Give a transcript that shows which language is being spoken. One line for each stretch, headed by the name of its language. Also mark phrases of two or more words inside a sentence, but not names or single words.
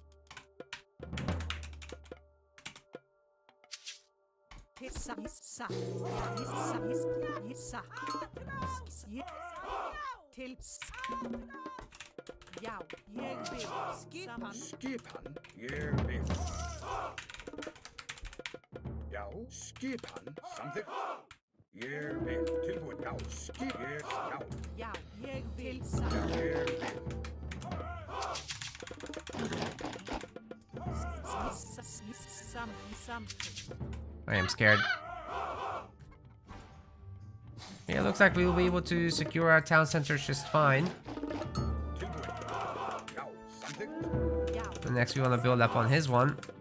Icelandic: Já, ég vil. Skipan. Skipan, ég vil. Já, skipan, samþykkt. Ég vil tilbúin, já, já. Já, ég vil. Já, ég vil.
English: I am scared. Yeah, it looks like we will be able to secure our town centers just fine. And next we want to build up on his one.